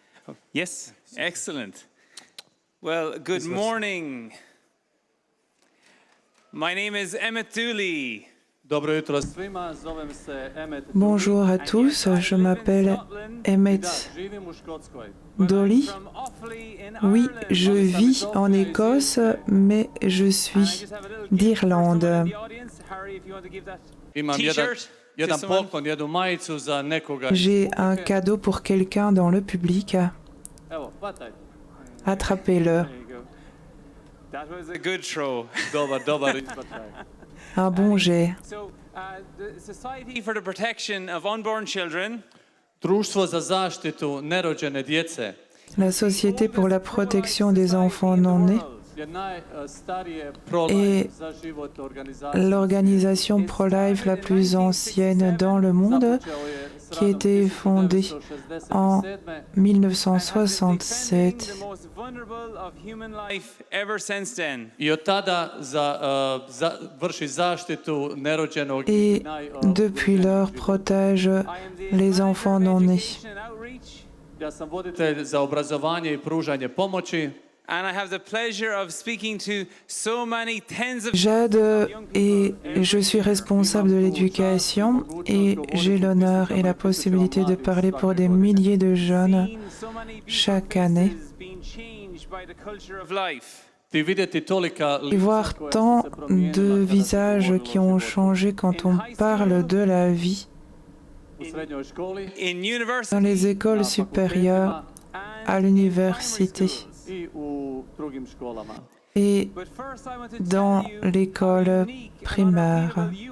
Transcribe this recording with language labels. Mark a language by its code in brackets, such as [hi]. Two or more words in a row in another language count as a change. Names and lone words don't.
[en] Yes, excellent. Well, good morning. My name is Emmett Dooley. [fr] Bonjour à tous, je m'appelle Emmett Dooley. Oui, je vis en Écosse, mais je suis d'Irlande. J'ai un cadeau pour quelqu'un dans le public. Attrapez-le. [en] That was a good throw. [fr] Un bon jet. [en] The Society for the Protection of Unborn Children [hr] Društvo za zaštitu nerođene djece [fr] La Société pour la protection des enfants non-nés [hr] je najstarije [fr] est [hr] pro-life za život organizacija. [fr] l'organisation pro-life la plus ancienne dans le monde, qui a été fondée en 1967. [hr] I od tada vrši zaštitu nerođenog [fr] Et depuis lors protège les enfants non-nés. [hr] Ja sam voditelj za obrazovanje i pružanje pomoći. [en] And I have the pleasure of speaking to so many tens of [fr] J'aide et je suis responsable de l'éducation et j'ai l'honneur et la possibilité de parler pour des milliers de jeunes chaque année et voir tant de visages qui ont changé quand on parle de la vie dans les écoles supérieures, à l'université et dans l'école primaire.